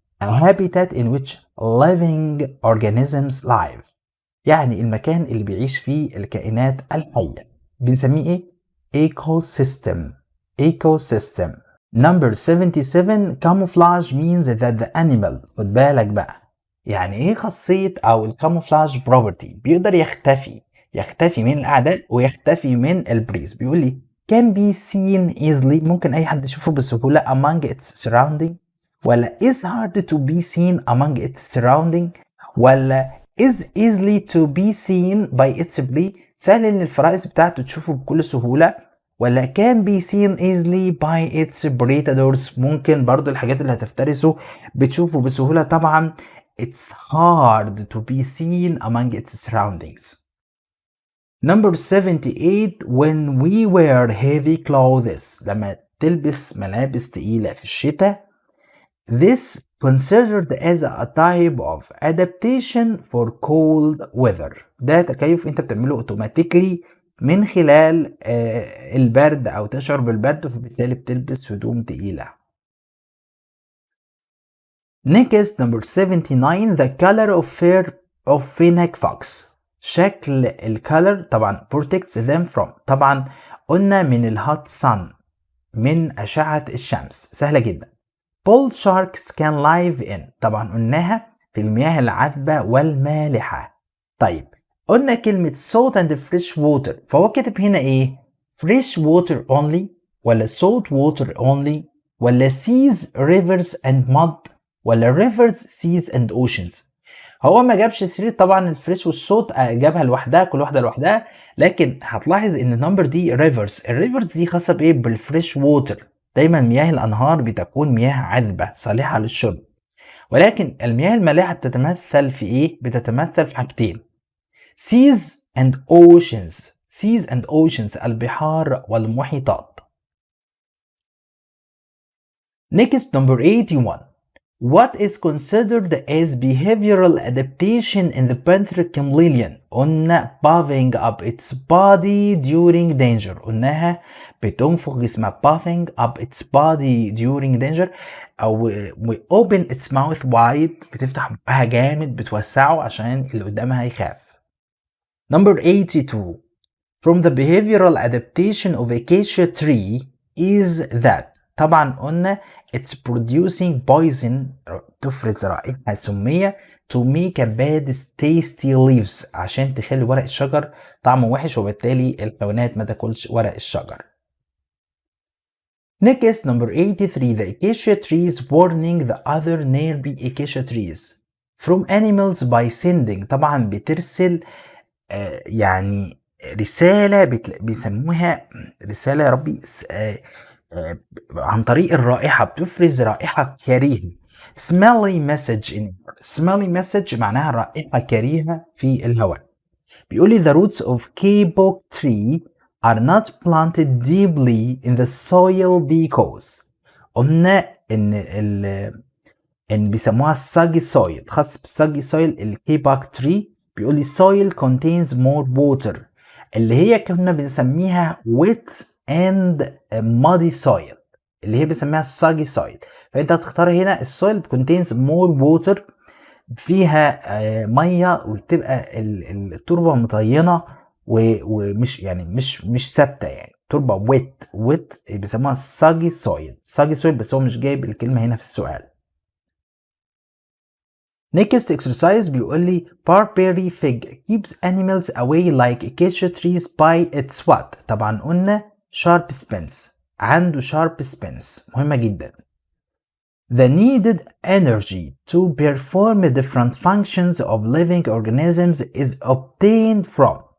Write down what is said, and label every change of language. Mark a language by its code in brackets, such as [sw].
[en] A habitat in which living organisms live، [ar] يعني المكان اللي بيعيش فيه الكائنات الحية بنسميه ايه؟ ecosystem. [en] ecosystem. Number 77 camouflage means that the animal، [ar] خد بالك بقى يعني ايه خاصية او الكاموفلاج بروبرتي؟ بيقدر يختفي من الاعداء ويختفي من البريز. بيقول لي [en] can be seen easily، [ar] ممكن اي حد يشوفه بسهولة [en] among its surrounding ولا is hard to be seen among its surrounding ولا is easily to be seen by its prey، [ar] سهل ان الفرائس بتاعته تشوفه بكل سهولة [en] ولا can be seen easily by its predators، [ar] ممكن برضو الحاجات اللي هتفترسه بتشوفه بسهولة. [en] طبعا it's hard to be seen among its surroundings. Number 78 when we wear heavy clothes، [ar] لما تلبس ملابس تقيلة في الشتاء، [en] this considered as a type of adaptation for cold weather، [ar] ده تكيف انت بتعمله اوتوماتيكلي من خلال البرد او تشعر بالبرد فبالتالي بتلبس هدوم تقيلة. [en] Next number 79 the color of fennec fox، [ar] شكل الكالر طبعا [en] protects them from، [ar] طبعا قلنا من الهوت sun، من أشعة الشمس، سهلة جدا. [en] bull sharks can live in، [ar] طبعا قلناها في المياه العذبة والمالحة. طيب قلنا كلمة [en] salt and fresh water، [ar] فهو كاتب هنا ايه؟ [en] fresh water only ولا salt water only ولا seas rivers and mud ولا rivers seas and oceans. [ar] هو ما جابش سيرة طبعا الفريش والصوت، جابها لوحدها كل واحدة لوحدها، لكن هتلاحظ ان النمبر دي ريفرز، الريفرز دي خاصة بايه؟ بالفريش ووتر. دايما مياه الانهار بتكون مياه عذبة صالحة للشرب، ولكن المياه المالحة بتتمثل في ايه؟ بتتمثل في حاجتين [en] seas and oceans. seas and oceans [ar] البحار والمحيطات. [en] Next number 81 What is considered as behavioral adaptation in the panther chameleon؟ قلنا puffing up its body during danger. [ar] قلناها بتنفخ جسمها [en] puffing up its body during danger، [ar] أو [en] open its mouth wide، [ar] بتفتح بقها جامد بتوسعه عشان اللي قدامها يخاف. [en] Number 82. From the behavioral adaptation of acacia tree is that. [ar] طبعا قلنا [en] it's producing poison، [ar] تفرز رائحة سمية [en] to make a bad tasty leaves، [ar] عشان تخلي ورق الشجر طعمه وحش وبالتالي الحيوانات ما تاكلش ورق الشجر. [en] Next, number 83. The acacia trees warning the other nearby acacia trees from animals by sending. [ar] طبعا بترسل يعني رسالة بيسموها رسالة يا ربي عن طريق الرائحة، بتفرز رائحة كريهة. [en] smelly message in smelly message [ar] معناها رائحة كريهة في الهواء. بيقول لي [en] the roots of kapok tree are not planted deeply in the soil because. [ar] قلنا ان بيسموها الساجي soil، خاص بالساجي soil الكيباك تري. بيقول لي [en] soil contains more water، [ar] اللي هي كنا بنسميها [en] wet and muddy soil، [ar] اللي هي بنسميها الساجي soil. فانت هتختار هنا السويل contains more water، فيها ميه وتبقى التربه مطينه ومش يعني مش ثابته، يعني تربه wet بيسموها soggy soil بس هو مش جايب الكلمه هنا في السؤال. [en] Next exercise [ar] بيقول لي [en] barberry fig keeps animals away like acacia trees by its what؟ [ar] طبعا قلنا [en] sharp spines، عنده sharp spines مهمة جدا. The needed energy to perform different functions of living organisms is obtained from.